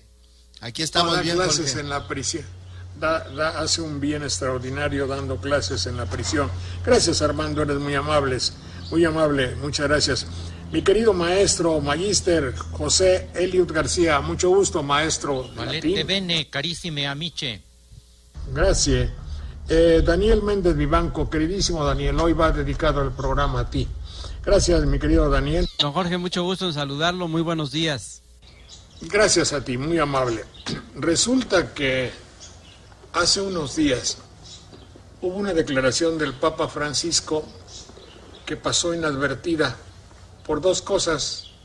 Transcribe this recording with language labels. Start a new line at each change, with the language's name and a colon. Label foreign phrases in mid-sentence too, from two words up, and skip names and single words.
Spanish: Aquí estamos bien, clases Jorge. En la prisión. Hace un bien extraordinario dando clases en la prisión. Gracias, Armando, eres muy amable, muchas gracias. Mi querido maestro, magíster José Eliud García, mucho gusto, maestro.
Latin: Valete bene, carissime amiche.
Spanish: Gracias. Daniel Méndez Vivanco, queridísimo Daniel, hoy va dedicado el programa a ti. Gracias, mi querido Daniel. Don Jorge, mucho gusto en saludarlo, muy buenos días. Gracias a ti, muy amable. Resulta que hace unos días hubo una declaración del Papa Francisco que pasó inadvertida por dos cosas.